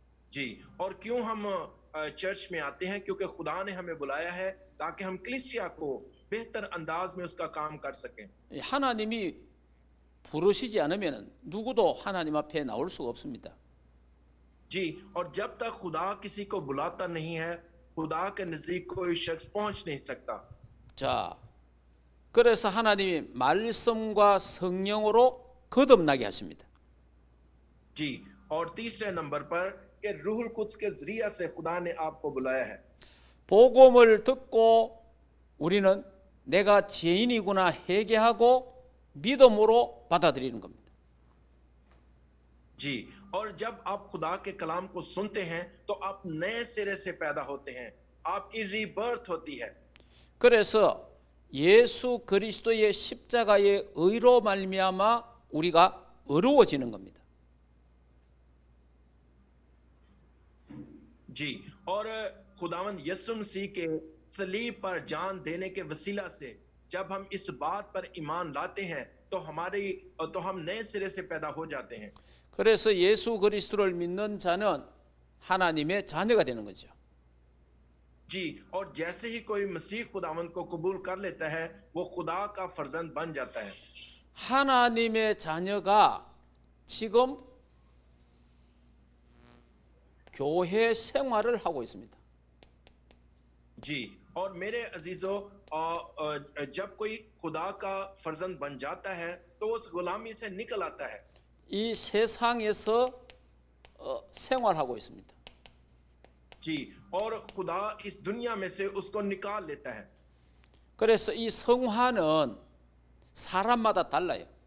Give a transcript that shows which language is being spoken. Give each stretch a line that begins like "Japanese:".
Hindi: जी, और क्यों हम चर्च में आते हैं? क्योंकि खुदा ने हमें बुलाया है ताकि हम कलीसिया को बेहतर अंदाज में उसका काम कर सकें।
Korean: 하나님이 부르시지 않으면 누구도 하나님 앞에 나올 수가 없습니다.
Hindi: जी, और जब तक खुदा किसी को बुलाता नहीं है, खुदा के नजदीक कोई शख्स पहुंच नहीं सकता।
Korean: 자, 그래서 하나님이 말씀과 성령으로 거듭나게 하십니다.
Hindi: जी, और तीसरे नंबर पर कि रूहुल कुद्स के जरिया से खुदा ने आपको बुलाया है।
Korean: 복음을 듣고 우리는 내가 죄인이구나 회개하고 믿음으로 받아들이는 겁니다.
Hindi: जी, और जब आप खुदा के कलाम को सुनते हैं तो आप नए सिरे से पैदा होते हैं, आपकी रीबर्थ होती है।
Korean: 그래서 예수 그리스도의 십자가의 의로 말미암아 우리가 의로워지는 겁니다.
Hindi: जी, और खुदावंद यीशु मसीह के सलीब पर जान देने के वसीला से जब हम इस बात पर ईमान लाते हैं तो हम नए सिरे से पैदा हो जाते हैं।
Korean: 그래서 예수 그리스도를 믿는 자는 하나님의 자녀가 되는 거죠.
Hindi: जी, और जैसे ही कोई मसीह खुदावंद को कबूल कर लेता है वो खुदा का फर्जंद बन जाता है।
Korean: 하나님의 자녀가 지금 교회 생활을 하고 있습니다.
Hindi: जी, और मेरे अजीजों, जब कोई खुदा का फर्जंद बन जाता है तो उस गुलामी से निकल आता है।
Korean: 이 세상에서 생활하고 있습니다.
Hindi: जी, और खुदा इस दुनिया में से उसको निकाल लेता है।
Korean: 그래서 이 성화는 사람마다 달라요.